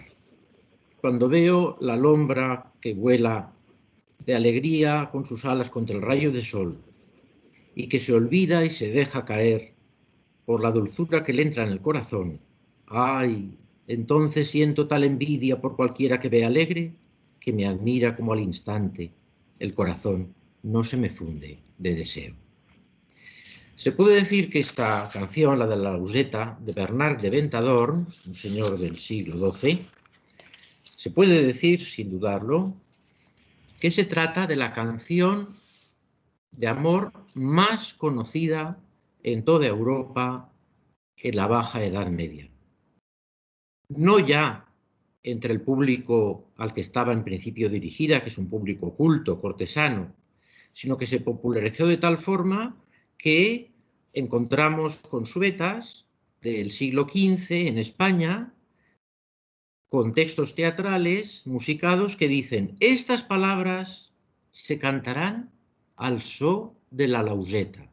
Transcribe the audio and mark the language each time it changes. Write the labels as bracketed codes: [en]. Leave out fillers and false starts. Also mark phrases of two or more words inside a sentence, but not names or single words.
[es] Cuando veo la lombra que vuela de alegría con sus alas contra el rayo de sol y que se olvida y se deja caer por la dulzura que le entra en el corazón, ¡ay! Entonces siento tal envidia por cualquiera que ve alegre que me admira como al instante el corazón no se me funde de deseo. Se puede decir que esta canción, la de la lauseta, de Bernard de Ventadorn, un señor del siglo XII, se puede decir, sin dudarlo, que se trata de la canción de amor más conocida en toda Europa en la Baja Edad Media. No ya entre el público al que estaba en principio dirigida, que es un público culto, cortesano, sino que se popularizó de tal forma que encontramos consuetas del siglo XV en España con textos teatrales musicados que dicen: estas palabras se cantarán al so de la lauseta.